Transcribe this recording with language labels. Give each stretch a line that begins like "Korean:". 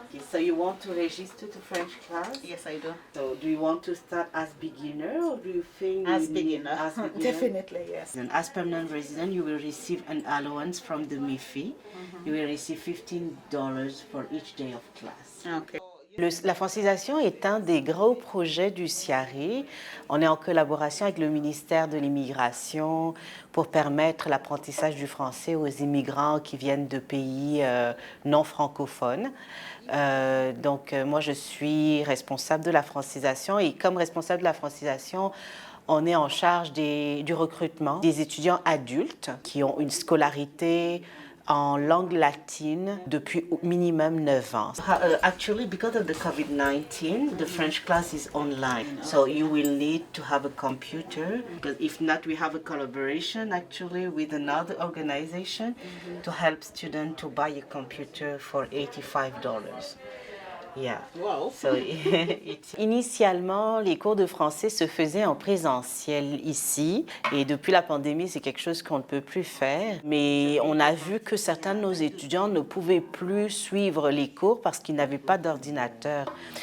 English: So you want to register to French class? Yes, I do. So do you want to start as beginner or do you think As you beginner. As beginner? Definitely, yes. And as permanent resident, you will receive an allowance from the MIFI. You will receive $15 for each day of class. Okay.
French: La francisation est un des gros projets du CIARI. On est en collaboration avec le ministère de l'Immigration pour permettre l'apprentissage du français aux immigrants qui viennent de pays non francophones. Moi, je suis responsable de la francisation et comme responsable de la francisation, on est en charge du recrutement des étudiants adultes qui ont une scolarité en langue latine depuis au minimum 9 ans.
English: Actually, because of the COVID-19, the French class is online. So you will need to have a computer. Because if not, we have a collaboration actually with another organization to help students to buy a computer for $85. Yeah. Wow.
French: So, initialement, les cours de français se faisaient en présentiel ici et depuis la pandémie, c'est quelque chose qu'on ne peut plus faire. Mais on a vu que certains de nos étudiants ne pouvaient plus suivre les cours parce qu'ils n'avaient pas d'ordinateur.